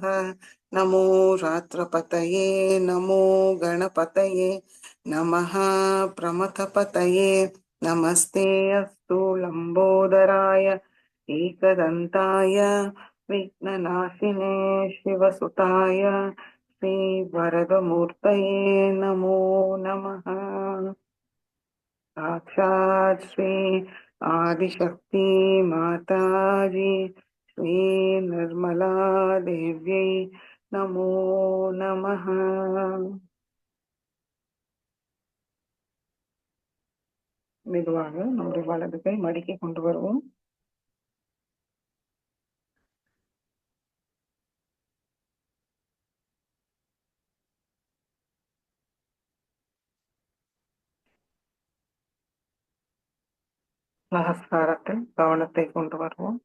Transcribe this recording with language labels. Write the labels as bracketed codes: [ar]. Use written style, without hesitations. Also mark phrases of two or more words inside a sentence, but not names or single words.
[sa] नमो रात्रपतये नमो गणपतये नमः प्रमथपतये नमस्ते अस्तु लम्बोदराय एकदन्ताय विघ्ननाशिने शिवसुताय श्रीवरदमूर्तये नमो नमः। साक्षात् श्री आदिशक्ति माताजी श्री निर्मला देव्यै नमो नमः। [ta] மெதுவாக நம்முடைய வலது கை மடிக்கி கொண்டு வருவோம். சகஸ்காரத்தில் கவனத்தை கொண்டு வருவோம்.